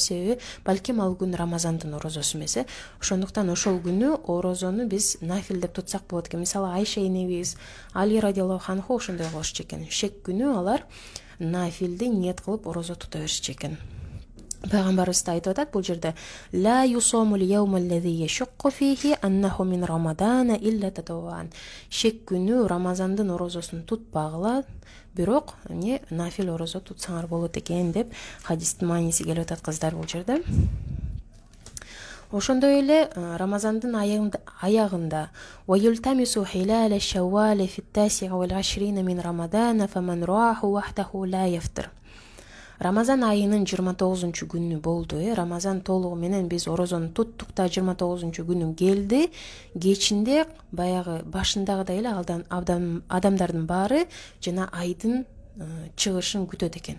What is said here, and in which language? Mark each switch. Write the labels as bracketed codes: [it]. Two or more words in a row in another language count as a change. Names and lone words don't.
[ky] Себеби балким ал күн Рамазандын орозосу эмес. Ошондуктан ошол күнү орозону биз нафил деп тутсак болот экен. Мисалы Айша энебиз, Али [ar] رضي الله عنه [ky] ошондой кылышчу экен. Шек күнү алар нафилди ниет кылып орозо тута беришчү экен. Пайгамбарыбыз да айтып атат бул жерде: [ar] لا يصوم اليوم الذي يشك فيه أنه من رمضان إلا تطوعا. [ky] Шек күнү Рамазандын орозосун тутпагыла, бирок эмне нафил орозо тутсаңар болот экен деп хадистин мааниси келип атат кыздар бул жерде. Ошондой эле Рамазандын аягында [ar] وَيُلْتَمِسُ حِلَالَ الشَّوَّالِ فِي التَّاسِعِ وَالْعَشْرِينَ مِنْ رَمَضَانَ فَمَنْ رَاهُ وَحْدَهُ لَا يَفْطِرُ. [ky] Рамазан айынын 29 күнү болду. Рамазан толугу менен биз орозону туттук да 29 күнү келди. Кечинде баягы башындагыдай эле адамдардын баары жана айдын чыгышын күтөт экен.